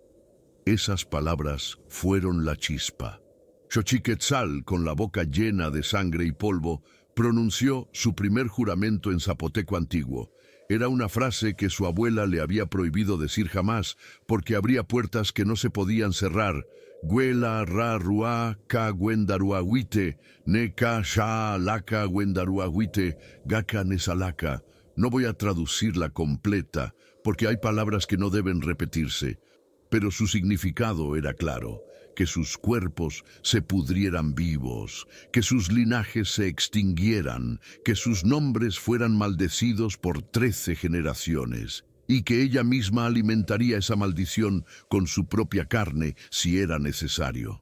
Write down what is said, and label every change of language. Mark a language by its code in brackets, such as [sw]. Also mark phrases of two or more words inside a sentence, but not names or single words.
[es] Esas palabras fueron la chispa. Xochiquetzal, con la boca llena de sangre y polvo, pronunció su primer juramento en zapoteco antiguo. Era una frase que su abuela le había prohibido decir jamás, porque abría puertas que no se podían cerrar. [zap] Güela, ra, ruá, ka, güendaruahuite, ne, ka, sha, laca, güendaruahuite, gaca, nesalaca. [es] No voy a traducirla completa, porque hay palabras que no deben repetirse, pero su significado era claro: que sus cuerpos se pudrieran vivos, que sus linajes se extinguieran, que sus nombres fueran maldecidos por 13 generaciones, y que ella misma alimentaría esa maldición con su propia carne si era necesario.